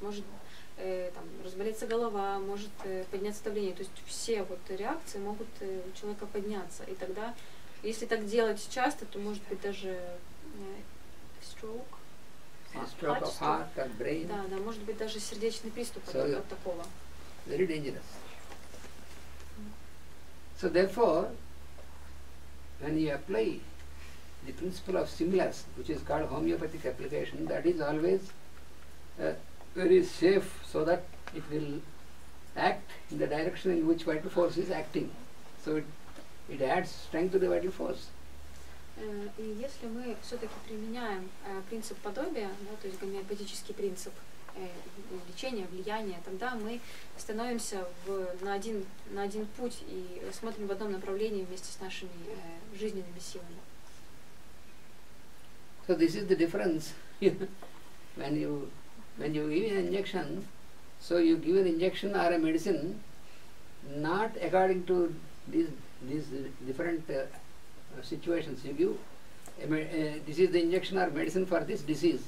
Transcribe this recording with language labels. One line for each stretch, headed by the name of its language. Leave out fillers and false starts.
Russian: Может там, разболеться голова, может подняться давление. То есть все вот реакции могут у человека подняться. И тогда, если так делать часто, то может быть даже
English: stroke of heart, brain.
Russian: Да, да, может быть даже сердечный приступ от такого.
English: Very dangerous. So therefore, when you apply the principle of similars, which is called homeopathic application, that is always very safe, so that it will act in the direction in which vital force is acting. So it adds strength to the vital force.
Russian: И если мы все-таки применяем принцип подобия, да, то есть гомеопатический принцип лечения, влияния, тогда мы становимся на один путь и смотрим в одном направлении вместе с нашими жизненными силами.
English: So this is the difference. when you give an injection, so you give an injection or a medicine not according to these different situations. You give this is the injection or medicine for this disease.